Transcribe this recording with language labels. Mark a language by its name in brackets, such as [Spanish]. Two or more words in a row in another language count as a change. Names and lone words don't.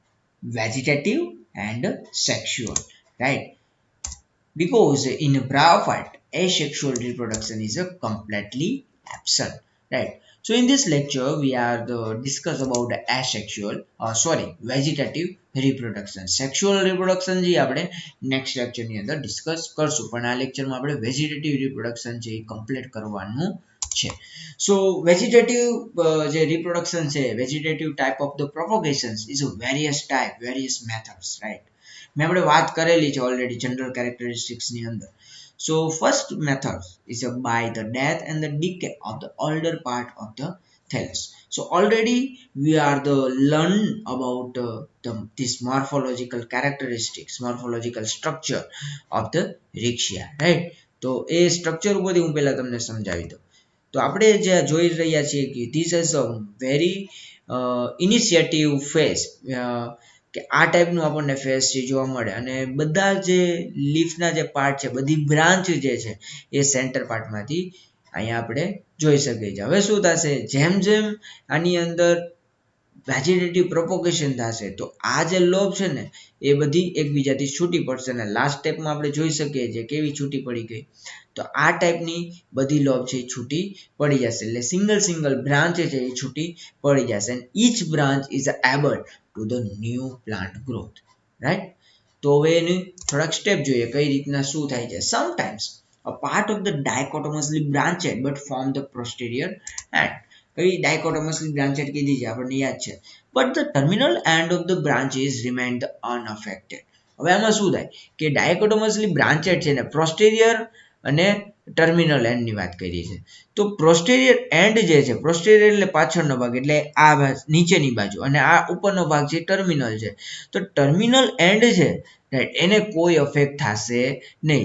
[English] Vegetative and sexual, right? Because in bryophyte, asexual reproduction is a completely absent, right? So in this lecture, we are discuss about the asexual, vegetative reproduction. Sexual reproduction [Gujarati] જે આપણે [English] next lecture [Gujarati] ની અંદર discuss કરશું, પણ આ lecture માં આપણે [English] vegetative reproduction [Gujarati] જે complete કરવાનું છે. [English] So vegetative જે reproduction છે, vegetative type of the propagations is a various type, various methods, right? [Gujarati] મેં આપણે વાત કરેલી છે [English] already general characteristics [Gujarati] ની અંદર. [English] So first method is by the death and the decay of the older part of the thallus. So already we are the learn about this morphological characteristics, morphological structure of the rhexia, right? [Gujarati] તો એ સ્ટ્રક્ચર ઉપરથી હું પહેલા તમને સમજાવી દઉં. તો આપણે જે જોઈ રહ્યા છીએ કે [English] this is a very initiative phase, [Gujarati] કે આ ટાઈપનું આપણને ફેસ છે જોવા મળે, અને બધા જે લીફના જે પાર્ટ છે, બધી બ્રાન્ચ જે છે એ સેન્ટર પાર્ટમાંથી અહીંયા આપણે જોઈ શકીએ છીએ. હવે શું થશે, જેમ જેમ આની અંદર [English] vegetative propagation [Gujarati] થશે તો આ જે લોબ છે ને એ બધી એકબીજાથી છૂટી પડશે, અને લાસ્ટ સ્ટેપમાં આપણે જોઈ શકીએ છીએ કેવી છૂટી પડી ગઈ. તો આ ટાઈપની બધી લોબ છે એ છૂટી પડી જશે, એટલે [English] single branch [Gujarati] છે એ છૂટી પડી જશે, [English] and each branch is able to the new plant growth, right? [Gujarati] તો હવે એની થોડાક સ્ટેપ જોઈએ કઈ રીતના શું થાય છે. [English] સમટાઈમ્સ a part of the dichotomously branched but form the posterior end. [Gujarati] કઈ [English] dichotomously branched [Gujarati] કીધી છે આપણને યાદ છે, [English] but the terminal end of the branches remain unaffected. [Gujarati] હવે આમાં શું થાય કે [English] dichotomously branched [Gujarati] છે ને posterior અને [English] terminal end [Gujarati] ની વાત કરી છે. તો [English] posterior end [Gujarati] જે છે, પોસ્ટેરિયર એટલે પાછળનો ભાગ, એટલે આ નીચેની બાજુ, અને આ ઉપરનો ભાગ છે ટર્મિનલ છે. તો [English] terminal end [Gujarati] છે રાઈટ, એને કોઈ અફેક્ટ થશે નહીં.